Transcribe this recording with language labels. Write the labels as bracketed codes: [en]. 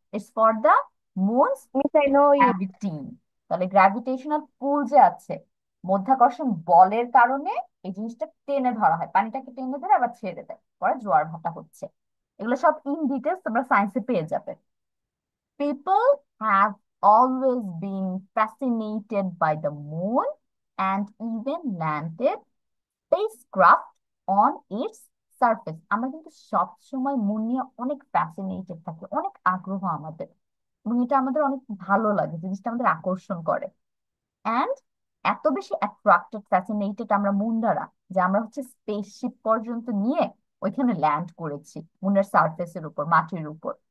[en] It's for the moon's miss I know you. Gravity. [bn] তাহলে gravitational পুল যে আছে, মাধ্যাকর্ষণ বলের কারণে এই জিনিসটা টেনে ধরা হয়, পানিটাকে টেনে ধরে আবার ছেড়ে দেয়, পরে জোয়ার ভাটা হচ্ছে। এগুলো সব ইন ডিটেলস তোমরা সায়েন্সে পেয়ে যাবে। [en] People have always been fascinated by the moon and even landed spacecraft on its surface. [bn] আমরা কিন্তু সব সময় মন নিয়ে অনেক ফ্যাসিনেটেড থাকি, অনেক আগ্রহ আমাদের, এবং এটা আমাদের অনেক ভালো লাগে, জিনিসটা আমাদের আকর্ষণ করে। অ্যান্ড এত বেশি অ্যাট্রাক্টেড, ফ্যাসিনেটেড আমরা মুন দ্বারা, যে আমরা হচ্ছে স্পেসশিপ পর্যন্ত নিয়ে ওইখানে ল্যান্ড করেছি মুনের সারফেসের উপর, মাটির উপর।